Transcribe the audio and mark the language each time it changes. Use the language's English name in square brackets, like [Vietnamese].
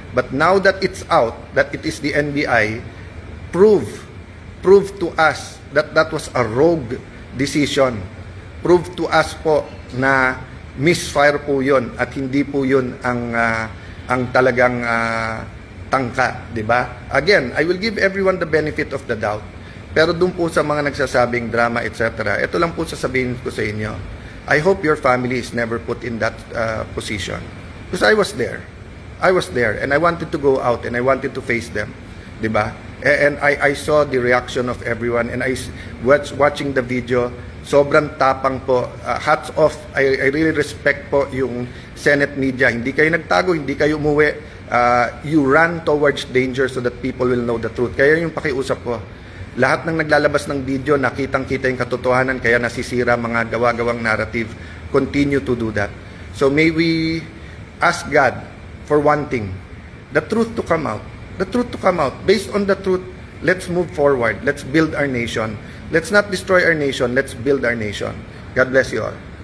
[English] But now that it's out, that it is the NBI, prove to us that that was a rogue decision. Prove to us [Filipino] po na misfire po yun at hindi po yun ang talagang tangka, di ba? [English] Again, I will give everyone the benefit of the doubt. [Filipino] Pero doon po sa mga nagsasabing drama, etc., ito lang po sasabihin ko sa inyo. [English] I hope your family is never put in that position. Because I was there. I was there and I wanted to go out and I wanted to face them. [Filipino] Di ba? [English] And I saw the reaction of everyone and I watching the video, [Filipino] sobrang tapang po. [English] Hats off. I really respect po yung Senate media. [Filipino] Hindi kayo nagtago, hindi kayo umuwi. [English] You run towards danger so that people will know the truth. [Filipino] Kaya yung pakiusap po. Lahat ng naglalabas ng video, nakitang-kita yung katotohanan, kaya nasisira mga gawa-gawang narrative. [English] Continue to do that. So may we ask God for one thing, the truth to come out. The truth to come out. Based on the truth, let's move forward. Let's build our nation. Let's not destroy our nation. Let's build our nation. God bless you all.